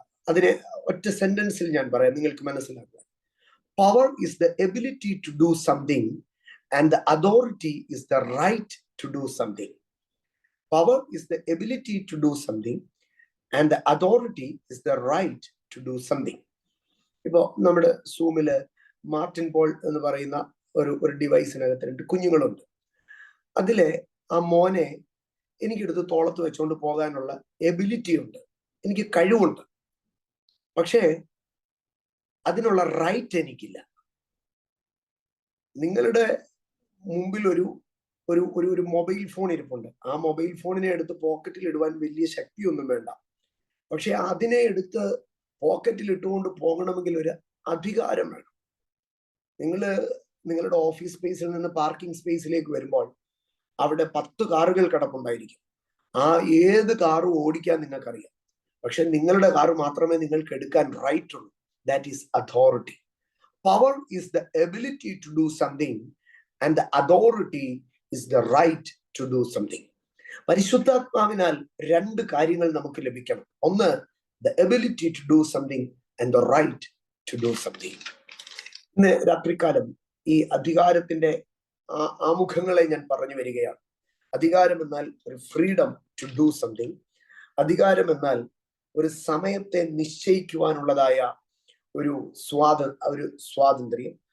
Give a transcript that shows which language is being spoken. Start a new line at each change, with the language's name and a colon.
Malayalam: അതിനെ ഒറ്റ സെന്റൻസിൽ ഞാൻ പറയാം, നിങ്ങൾക്ക് മനസ്സിലാക്കുക.
English: Power is the ability to do something and the authority is the right to do something. Power is the ability to do something and the authority is the right to do something.
Malayalam: ഇപ്പോ നമ്മുടെ സൂമില് Martin Paul എന്ന് പറയുന്ന ഒരു ഡിവൈസിനകത്ത് 2 കുഞ്ഞുങ്ങളുണ്ട്. അതിലെ ആ മോനെ എനിക്കെടുത്ത് തോളത്ത് വെച്ചുകൊണ്ട് പോകാനുള്ള എബിലിറ്റി ഉണ്ട്, എനിക്ക് കഴിവുണ്ട്. പക്ഷേ അതിനുള്ള റൈറ്റ് എനിക്കില്ല. നിങ്ങളുടെ മുമ്പിൽ ഒരു മൊബൈൽ ഫോൺ ഇരിപ്പുണ്ട്. ആ മൊബൈൽ ഫോണിനെ എടുത്ത് പോക്കറ്റിൽ ഇടുവാൻ വലിയ ശക്തിയൊന്നും വേണ്ട. പക്ഷെ അതിനെ എടുത്ത് പോക്കറ്റിൽ ഇട്ടുകൊണ്ട് പോകണമെങ്കിൽ ഒരു അധികാരം വേണം. നിങ്ങളുടെ ഓഫീസ് സ്പേസിൽ നിന്ന് പാർക്കിംഗ് സ്പേസിലേക്ക് വരുമ്പോൾ അവിടെ 10 കാറുകൾ കിടപ്പുണ്ടായിരിക്കും. ആ ഏത് കാറും ഓടിക്കാൻ നിങ്ങൾക്കറിയാം. പക്ഷെ നിങ്ങളുടെ കാറ് മാത്രമേ നിങ്ങൾക്ക് എടുക്കാൻ റൈറ്റ് ഉള്ളൂ.
English: That is authority. Power is the ability to do something and the authority is the right to do something.
Malayalam: പരിശുദ്ധാത്മാവിനാൽ 2 കാര്യങ്ങൾ നമുക്ക് ലഭിക്കണം. ഒന്ന്,
English: the ability to do something and the right to do something.
Malayalam: ഇന്ന് രാത്രികാലം ഈ അധികാരത്തിന്റെ ആമുഖങ്ങളെ ഞാൻ പറഞ്ഞു വരികയാണ്. അധികാരം എന്നാൽ ഒരു
English: Freedom to do something.
Malayalam: അധികാരം എന്നാൽ ഒരു സമയത്തെ നിശ്ചയിക്കുവാനുള്ളതായ ഒരു സ്വാതന്ത്ര്യം.